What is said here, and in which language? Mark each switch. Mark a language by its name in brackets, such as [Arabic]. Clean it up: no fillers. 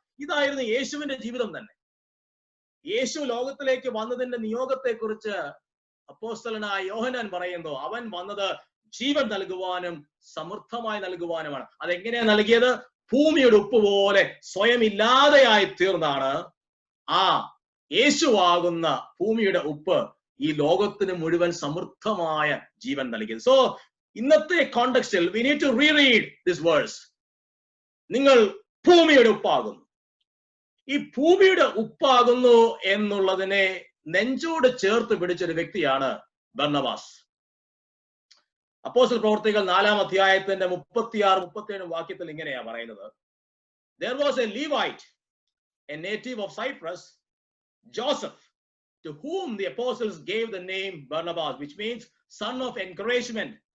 [Malayalam] ഇതായിരുന്നു യേശുവിന്റെ ജീവിതം തന്നെ. യേശു ലോകത്തിലേക്ക് വന്നതിന്റെ നിയോഗത്തെ കുറിച്ച് അപ്പോസ്തലനായ യോഹന്നാൻ പറയുന്നു, അവൻ വന്നത് ജീവൻ നൽകുവാനും സമൃദ്ധമായി നൽകുവാനുമാണ്. അതെങ്ങനെയാ നൽകിയത്? ഭൂമിയുടെ ഉപ്പ് പോലെ സ്വയം ഇല്ലാതെയായി തീർന്നാണ് ആ യേശുവാകുന്ന ഭൂമിയുടെ ഉപ്പ് ഈ ലോകത്തിന് മുഴുവൻ സമൃദ്ധമായ ജീവൻ നൽകിയത്. സോ ഇന്നത്തെ കോണ്ടെക്സ്റ്റിൽ [English] we need to reread this verse. [Malayalam] നിങ്ങൾ ഭൂമിയുടെ ഉപ്പാകുന്നു. ഈ ഭൂമിയുടെ ഉപ്പാകുന്നു എന്നുള്ളതിനെ നെഞ്ചോട് ചേർത്ത് പിടിച്ചൊരു വ്യക്തിയാണ് ബർന്നബാസ്. അപ്പോസ്തല പ്രവൃത്തികൾ 4-ാം അധ്യായത്തിന്റെ 36-37 വാക്യത്തിൽ ഇങ്ങനെയാ പറയുന്നത്. [English] There was a Levite, a native of Cyprus, Joseph, to whom the apostles gave the name Barnabas, which means son of encouragement.